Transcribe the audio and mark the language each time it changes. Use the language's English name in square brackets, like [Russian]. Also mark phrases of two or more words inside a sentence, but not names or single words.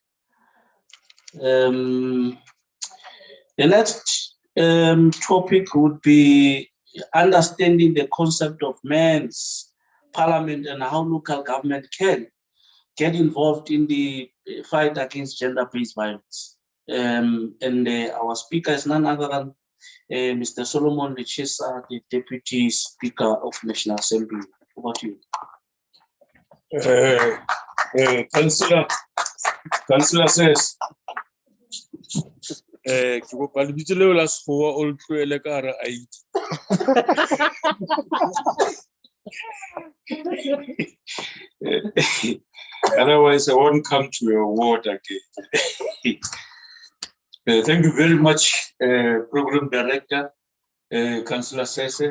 [English] The next topic would be understanding the concept of men's parliament and how local government can get involved in the fight against gender-based violence. Our speaker is none other than Mr. Solomon Lichisa, the Deputy Speaker of National Assembly. Over to you. Councillor says, [Southern Sotho] ke kopa lebitso leo la sekgowa o le tlohele ka hara ID. [English] Otherwise, I won't come to your ward again. Thank you very much, Program Director, Councillor Sese.